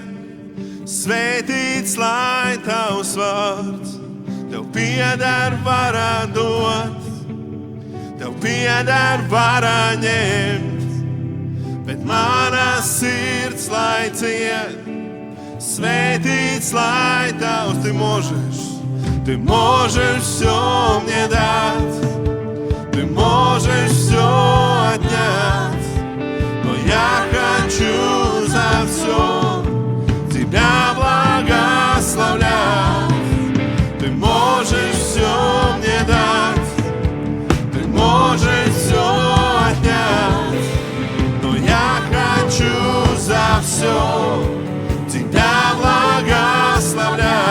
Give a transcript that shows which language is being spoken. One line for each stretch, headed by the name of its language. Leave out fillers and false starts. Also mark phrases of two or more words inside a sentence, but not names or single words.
Latvian: Svētīts, lai tavs vārds. Tev pieder vara dot, tev pieder vara ņemt, bet mana sirds lai ciet. Svētīts, lai tavs.
Russian: Ты можешь все мне дать, ты можешь все отнять, но я хочу за все тебя благословлять. Ты можешь все мне дать, ты можешь все отнять, но я хочу за все тебя благословлять.